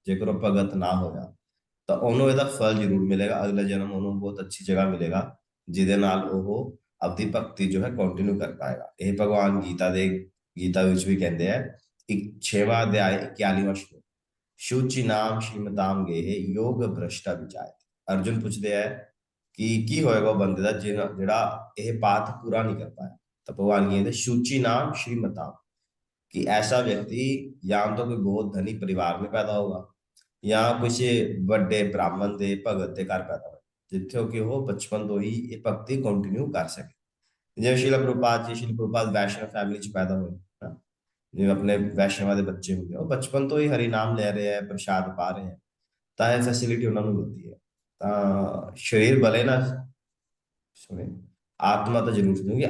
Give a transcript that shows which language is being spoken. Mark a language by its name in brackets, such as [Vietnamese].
[Punjabi] ਜੇਕਰ ਉਹ ਭਗਤ ਨਾ ਹੋਇਆ ਤਾਂ ਉਹਨੂੰ ਇਹਦਾ ਫਲ ਜ਼ਰੂਰ ਮਿਲੇਗਾ, ਅਗਲਾ ਜਨਮ ਉਹਨੂੰ ਬਹੁਤ ਅੱਛੀ ਜਗ੍ਹਾ ਮਿਲੇਗਾ, ਜਿਹਦੇ ਨਾਲ ਉਹ ਆਪਦੀ ਭਗਤੀ ਜੋ ਹੈ ਕੰਟੀਨਿਊ ਕਰ ਪਾਏਗਾ। ਇਹ ਭਗਵਾਨ ਗੀਤਾ ਦੇ गीता ਵਿੱਚ ਵੀ ਕਹਿੰਦੇ ਆ, ਇੱਕ 6ਵਾਂ ਅਧਿਆਇ 41ਵਾਂ ਸ਼ਲੋਕ, ਸ਼ੂਚि ਨਾਮ ਸ਼੍ਰੀਮਤਾਮ ਗੇਹ ਯੋਗ ਭ੍ਰਸ਼ਟਾ ਵਿਚਾਰ। ਅਰਜੁਨ ਪੁੱਛਦੇ ਹੈ ਕਿ ਕੀ ਹੋਏਗਾ ਉਹ ਬੰਦੇ ਦਾ ਜਿਹੜਾ ਇਹ ਪਾਠ ਪੂਰਾ ਨਹੀਂ ਕਰ ਪਾਇਆ। ਤਾਂ ਭਗਵਾਨ ਕਹਿੰਦੇ [Hindi] ਸ਼ੂਚि ਨਾਮ श्रीमताम, कि ऐसा व्यक्ति या तो कोई बहुत धनी परिवार में पैदा होगा या किसी बड़े ब्राह्मण के भगत के घर पैदा होगा, जिथे कि वो बचपन तो ही ये भक्ति कंटिन्यू कर सके। [Punjabi] जिਵੇਂ ਸ਼ੀਲ ਪ੍ਰਭੂਪਾਦ ਵੈਸ਼ਨਵ ਫੈਮਿਲੀ ਚ ਪੈਦਾ ਹੋਏ ਨਾ, ਜਿਵੇਂ ਆਪਣੇ ਵੈਸ਼ਨਵਾਂ ਦੇ ਬੱਚੇ ਹੁੰਦੇ ਆ, ਉਹ ਬਚਪਨ ਤੋਂ ਹੀ ਹਰੀ ਨਾਮ ਲੈ ਰਹੇ ਆ, ਪ੍ਰਸ਼ਾਦ ਪਾ ਰਹੇ ਆ, ਤਾਂ ਇਹ ਫੈਸਿਲਿਟੀ ਉਹਨਾਂ ਨੂੰ ਮਿਲਦੀ ਹੈ। ਤਾਂ ਸਰੀਰ ਭਲੇ ਨਾ ਸੁਣੇ, ਆਤਮਾ ਤਾਂ ਜ਼ਰੂਰ ਸੁਣੇਗੀ।